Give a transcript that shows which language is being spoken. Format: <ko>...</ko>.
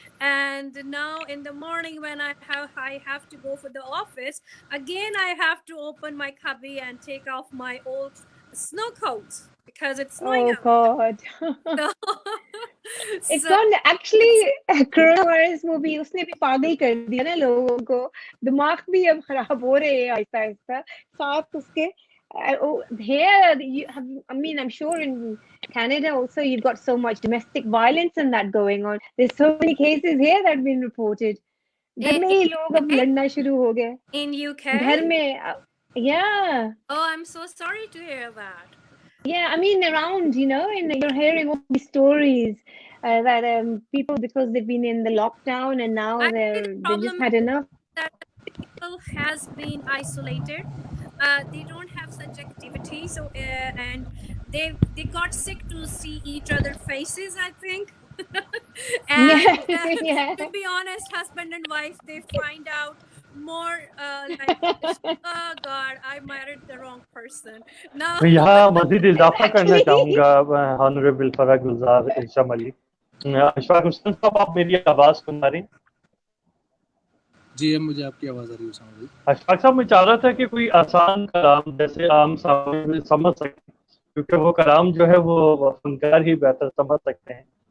<en>And now in the morning when I have to go for the office again, I have to open my cubby and take off my old snow coats because it's snowing out. God. It's not actually coronavirus movie.</en> <hi>उसने भी पागल कर दिया ना लोगों को. दिमाग भी अब खराब हो रहे हैं आहिस्ता आहिस्ता. साथ उसके</hi> <en>here I mean, I'm sure in Canada also you've got so much domestic violence and that going on. There's so many cases here that have been reported.</en> <hi>घर में ही लोग अब लड़ना शुरू हो गए.</hi> <en>In UK?</en> <hi>घर में</hi> <en>yeah. Oh, I'm so sorry to hear that. Yeah, I mean around, and you're hearing all these stories that people, because they've been in the lockdown and now they just had enough. That people has been isolated. They don't have such activity, so and they got sick to see each other's faces, I think. And to be honest, husband and wife, they find out more like, oh God, I married the wrong person. Now</en> <hi>यहाँ मज़ीद इजाफा करना चाहूँगा honourable Farah गुलजार इरशाद अली. अशफाक हुसैन साहब, आप मेरी आवाज़ सुन रहे हैं? जी, अब मुझे आपकी आवाज़ आ रही है. अशफाक साहब, मैं चाह रहा था कि कोई आसान कलाम जैसे आम साहब समझ सके, क्योंकि वो कलाम जो है वो फनकार ही बेहतर समझ सकते हैं.</hi>